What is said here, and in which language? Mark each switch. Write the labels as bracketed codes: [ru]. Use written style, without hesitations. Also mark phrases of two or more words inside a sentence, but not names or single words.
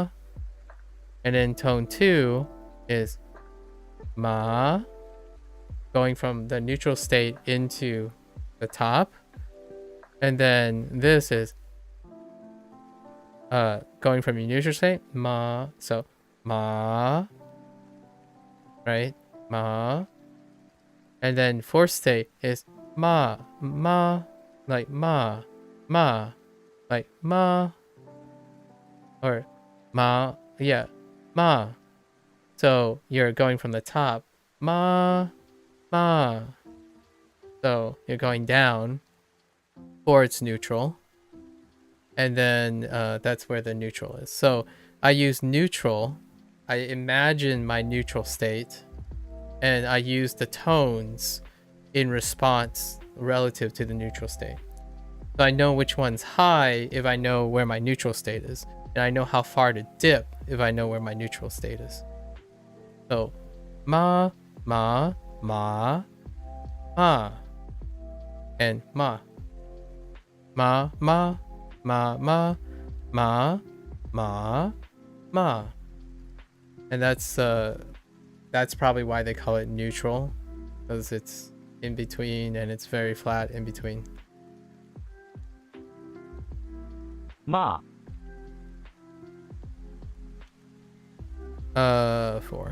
[en] And then tone 2 is ma. Going from the neutral state into the top. And then this is going from your neutral state, ma. So ma, right? Ma. And then 4th state is ma, ma, like ma, ma, like ma, or ma, yeah, ma. So you're going from the top, ma, ma. So you're going down, or it's neutral. And then that's where the neutral is. So I use neutral. I imagine my neutral state. And I use the tones in response relative to the neutral state. So I know which one's high if I know where my neutral state is. And I know how far to dip if I know where my neutral state is. So ma, ma, ma, ma. And ma. Ma, ma. Ma, ma, ma, ma, ma. And that's that's probably why they call it neutral, because it's in between and it's very flat in between. ま 4.